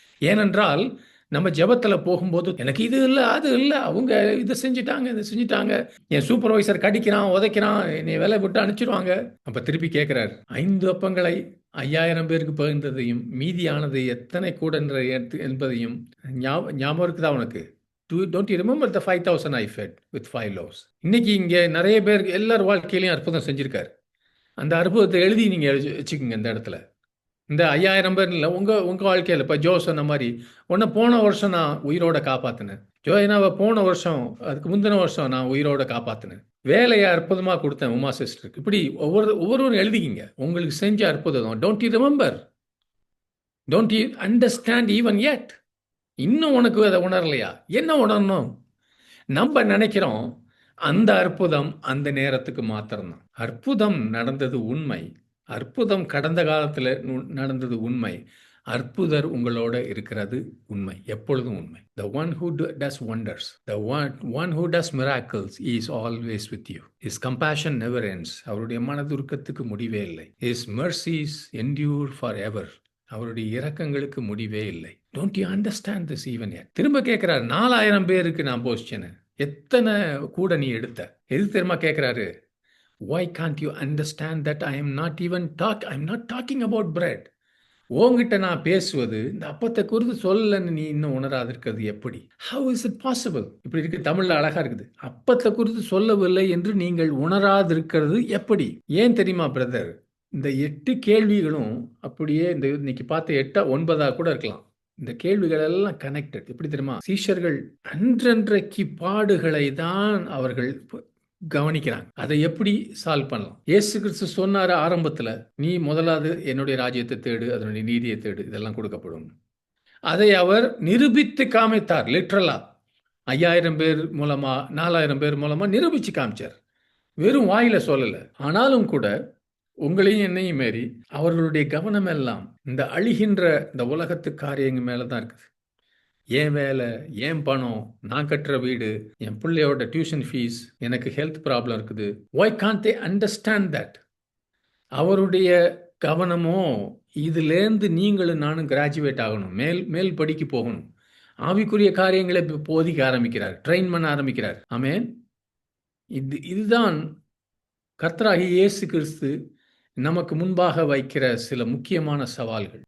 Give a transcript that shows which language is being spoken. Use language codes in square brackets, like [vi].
[ta] ஏனென்றால் நம்ம ஜெபத்தில் போகும்போது எனக்கு இது இல்லை, அது இல்லை, அவங்க இதை செஞ்சுட்டாங்க, என் சூப்பர்வைசர் கடிக்கிறான், உதைக்கிறான், என்னை வேலை விட்டு அனுப்பிச்சிடுவாங்க. அப்போ திருப்பி கேட்குறாரு, 5 அப்பங்களை 5000 பேருக்கு பகிர்ந்ததையும் மீதியானது எத்தனை கூட என்பதையும் ஞாபகம் இருக்குதா உனக்கு? [en] Don't you remember the 5,000 I fed with 5 loaves? [ta] இன்னைக்கு இங்கே நிறைய பேர் எல்லார் வாழ்க்கையிலையும் அற்புதம் செஞ்சிருக்காரு. அந்த அற்புதத்தை எழுதி நீங்கள் வச்சுக்கோங்க. இந்த இடத்துல இந்த 5000 பேர் இல்லை, உங்கள் வாழ்க்கையில் இப்போ ஜோ சொன்ன மாதிரி உன்னை போன வருஷம் நான் உயிரோட காப்பாற்றினேன். ஜோயினாவை போன வருஷம், அதுக்கு முந்தின வருஷம் நான் உயிரோட காப்பாற்றினேன். வேலையை அற்புதமாக கொடுத்தேன் உமா சிஸ்டருக்கு. இப்படி ஒவ்வொருவரும் எழுதிக்கிங்க உங்களுக்கு செஞ்ச அற்புதம். [en] Don't you remember? Don't you understand even yet? [ta] இன்னும் உனக்கு அதை உணரலையா? என்ன உணரணும்? நம்ம நினைக்கிறோம் அந்த அற்புதம் அந்த நேரத்துக்கு மாத்திரம்தான். அற்புதம் நடந்தது உண்மை. அற்புதம் கடந்த காலத்தில் நடந்தது உண்மை. அற்புதர் உங்களோட இருக்கிறது உண்மை, எப்பொழுதும் உண்மை. [en] The one who does wonders, the one who does miracles is always with you. His compassion never ends. [ta] அவருடைய மனதுருக்கத்துக்கு முடிவே இல்லை. [en] His mercies endure forever. [ta] அவருடைய இரக்கங்களுக்கு முடிவே இல்லை. [en] Don't you understand this even yet? [ta] திரும்ப கேட்கிறாரு, 4000 பேருக்கு நான் போஷிச்சேன்னு எத்தனை கூட நீ எடுத்த? எது தெரியுமா கேட்கிறாரு? [en] Why can't you understand that I'm not talking about bread? [ta] உன்கிட்ட நான் பேசுவது இந்த அப்பத்தை குறித்து சொல்லலன்னு நீ இன்னும் உணராது இருக்கிறது எப்படி? [en] How is it possible? [ta] இப்படி இருக்கு, தமிழ்ல அழகா இருக்குது. அப்பத்தை குறித்து சொல்லவில்லை என்று நீங்கள் உணராதிருக்கிறது எப்படி? ஏன் தெரியுமா பிரதர்? இந்த 8 கேள்விகளும் அப்படியே இந்த இன்னைக்கு பார்த்த 8 9 கூட இருக்கலாம். இந்த கேள்விகள் எல்லாம் கனெக்டட். எப்படி தெரியுமா? சீஷர்கள் அன்றன்றைக்கு பாடுகளை தான் அவர்கள் கவனிக்கிறாங்க. அதை எப்படி சால்வ் பண்ணலாம்? இயேசு கிறிஸ்து சொன்னாரு ஆரம்பத்துல, நீ முதலாவது என்னுடைய ராஜ்யத்தை தேடு, அதனுடைய நீதியை தேடு, இதெல்லாம் கொடுக்கப்படும். அதை அவர் நிரூபித்து காமித்தார். லிட்ரலா 5000 பேர் மூலமா 4000 பேர் மூலமா நிரூபிச்சு காமிச்சார். வெறும் வாயில சொல்லல. ஆனாலும் கூட உங்களையும் என்னையும் மாரி அவர்களுடைய கவனம் எல்லாம் இந்த அழிகின்ற இந்த உலகத்து காரியங்கள் மேலதான் இருக்குது. ஏன் வேலை, ஏன் பணம், நான் கட்டுற வீடு, என் பிள்ளையோட டியூஷன் ஃபீஸ், எனக்கு ஹெல்த் ப்ராப்ளம் இருக்குது. [en] why can't they understand that? [ta] அவருடைய கவனமோ இதுலேருந்து நீங்களும் நானும் கிராஜுவேட் ஆகணும், மேல் படிக்கு போகணும், ஆவிக்குரிய காரியங்களை போதிக்க ஆரம்பிக்கிறார், ட்ரெயின் பண்ண ஆரம்பிக்கிறார். ஆமென். இதுதான் கர்த்தராகிய இயேசு கிறிஸ்து நமக்கு முன்பாக வைக்கிற சில முக்கியமான சவால்கள்.